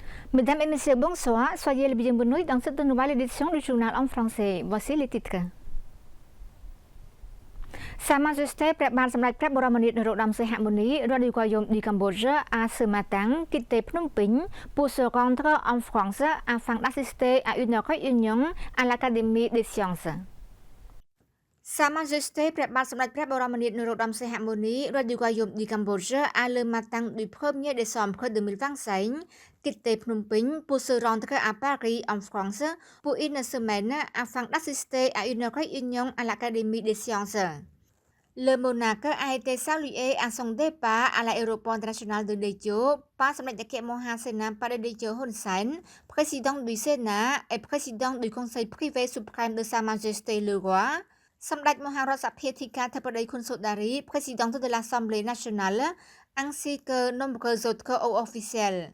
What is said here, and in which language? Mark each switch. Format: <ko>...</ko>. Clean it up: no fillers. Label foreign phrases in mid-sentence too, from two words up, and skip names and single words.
<fr>Mesdames et messieurs, bonsoir. Soyez les bienvenus dans cette nouvelle édition du journal en français. Voici les titres. Sa Majesté ព្រះបាទសម្ដេចព្រះបរមនាថ នរោត្តម សីហមុនី roi du royaume du Cambodge a ce matin quitté Phnom Penh pour se rendre en France afin d'assister à une réunion à l'Académie des sciences. Sa Majesté ព្រះបាទសម្ដេចព្រះបរមនាថ នរោត្តម សីហមុនី roi du royaume du Cambodge a le matin du 1er décembre 2025 quitté Phnom Penh pour se rendre à Paris en France pour une semaine afin d'assister à une réunion à l'Académie des sciences. Le monarque a été salué à son départ à l'aéroport international de Daejeon par Samdech Datuk Moha Sena Padadejo Hun Sen, président du Sénat et président du Conseil privé suprême de Sa Majesté le Roi, Samdech Moha Rosapietika Thapadei Khun Sodari, présidente de l'Assemblée nationale, ainsi que nombreux autres hauts officiels.</fr>